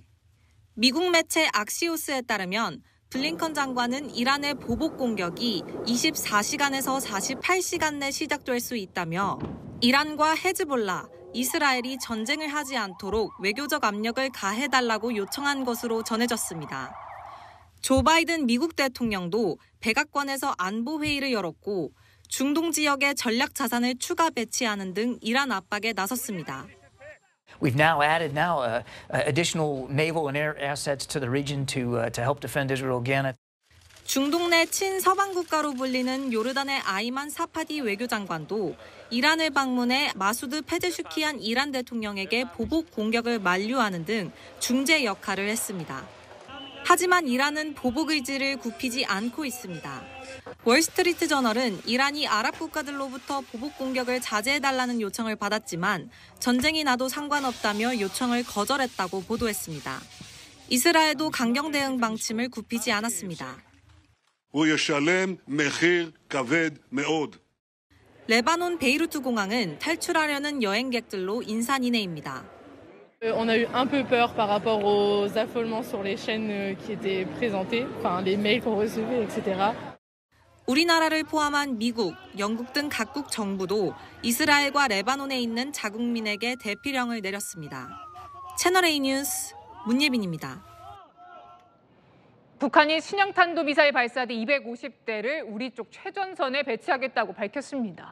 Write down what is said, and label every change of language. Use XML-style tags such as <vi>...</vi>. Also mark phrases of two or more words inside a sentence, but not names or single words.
<ko>미국 매체 악시오스에 따르면 블링컨 장관은 이란의 보복 공격이 24시간에서 48시간 내 시작될 수 있다며 이란과 헤즈볼라, 이스라엘이 전쟁을 하지 않도록 외교적 압력을 가해달라고 요청한 것으로 전해졌습니다. 조 바이든 미국 대통령도 백악관에서 안보회의를 열었고 중동 지역에 전략 자산을 추가 배치하는 등 이란 압박에 나섰습니다.</ko> <en>We've now added additional naval and air assets to the region to help defend Israel again.</en> <ko>중동 내 친서방 국가로 불리는 요르단의 아이만 사파디 외교장관도 이란을 방문해 마수드 페제슈키안 이란 대통령에게 보복 공격을 만류하는 등 중재 역할을 했습니다. 하지만 이란은 보복 의지를 굽히지 않고 있습니다. 월스트리트 저널은 이란이 아랍 국가들로부터 보복 공격을 자제해달라는 요청을 받았지만 전쟁이 나도 상관없다며 요청을 거절했다고 보도했습니다. 이스라엘도 강경 대응 방침을 굽히지 않았습니다. 레바논 베이루트 공항은 탈출하려는 여행객들로 인산인해입니다.</ko> <fr>On a eu un peu peur par rapport aux affolements sur les chaînes qui étaient présentées, enfin les mails qu'on recevait, etc.</fr> <ko>우리나라를 포함한 미국, 영국 등 각국 정부도 이스라엘과 레바논에 있는 자국민에게 대피령을 내렸습니다. 채널A 뉴스 문예빈입니다. 북한이 신형 탄도미사일 발사대 250대를 우리 쪽 최전선에 배치하겠다고 밝혔습니다.</ko>